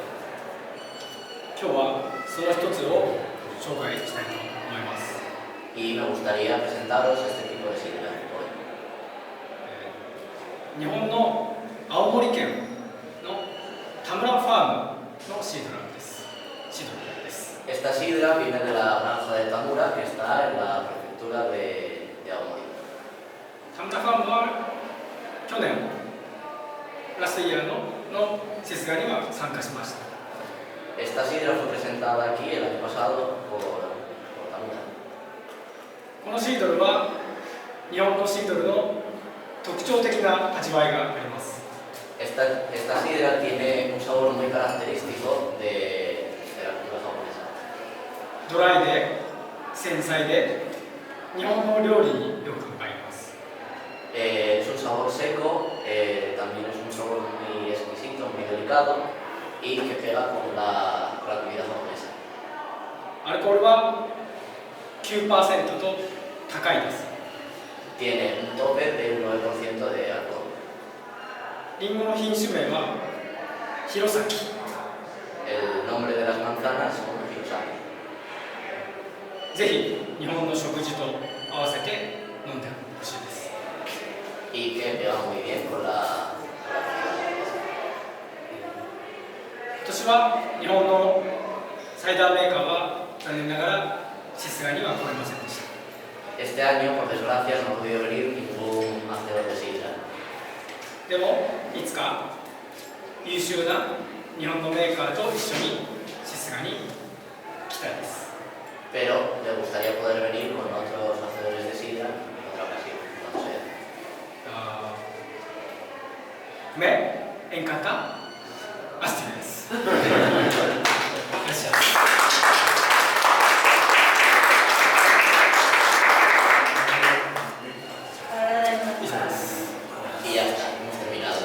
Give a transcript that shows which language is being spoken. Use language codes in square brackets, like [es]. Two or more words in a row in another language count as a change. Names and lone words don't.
[ja] 今日はその一つを紹介したいと思います。 [es] Y me gustaría presentaros este tipo de sidra hoy. [ja] 日本の青森県の田村ファームのシードルです。 [es] Esta sidra viene de la granja de Tamura que está en la prefectura de Aomori. [ja] 田村ファームは去年 [en] last year [ja] のシスガには参加しました。 [es] Esta sidra fue presentada aquí el año pasado por Tamura. [ja] このシードルは日本のシードルの特徴的な味わいがあります。 [es] Esta sidra tiene un sabor muy característico de la cultura japonesa. [ja] ドライで繊細で日本の料理によく合います。 [es] Es un sabor seco, también es un sabor muy exquisito, muy delicado y que pega con la comida japonesa. [ja] アルコールは 9% と高いです。 [es] Tiene un tope del 9% de alcohol. [ja] リンゴの品種名は弘前。 [es] El nombre de las manzanas son Hirosaki. [ja] ぜひ日本の食事と合わせて飲んでほしいです。 [es] Y que pega muy bien con la comida. [ja] 今年は日本のサイダーメーカーは残念ながらシスガには来れませんでした。 [es] Este año, por desgracia, no ha podido venir ningún hacedor de sidra. [ja] でもいつか優秀な日本のメーカーと一緒にシスガに来たいです。 [es] Pero le gustaría poder venir con otros hacedores de sidra en otra ocasión, cuando sea. Me encanta Asturias. Gracias. Y ya está, hemos terminado.